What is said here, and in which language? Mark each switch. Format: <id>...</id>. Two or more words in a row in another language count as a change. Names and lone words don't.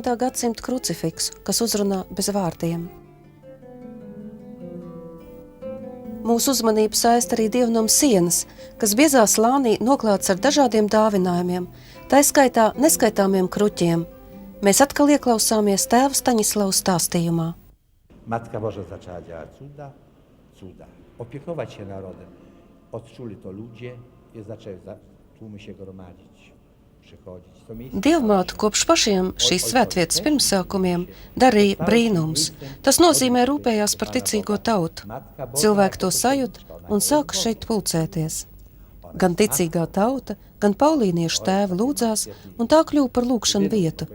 <lv>gadsimta krucifiksu, kas uzrunā bez vārdiem. Mūsu uzmanību saista arī dievnam sienas, kas biezā slānī noklāts ar dažādiem dāvinājumiem, tā skaitā neskaitāmiem kruķiem. Mēs atkal ieklausāmies tēva Staņislava stāstījumā.</lv> <pl>Matka Boża zaczęła działać cuda. Opiekować się narodem. Odczuli to ludzie i zaczęły tłumy się gromadzić, przychodzić. To miejsce</pl> <lv>Dievmāte kopš pašiem šīs svētvietas pirmsākumiem darīja brīnums. Tas nozīmē rūpējās par ticīgo tautu. Cilvēki to sajūt un sāka šeit pulcēties. Gan ticīgā tauta, gan paulīniešu tēvi lūdzās, un tā kļuva par lūgšanu vietu.</lv>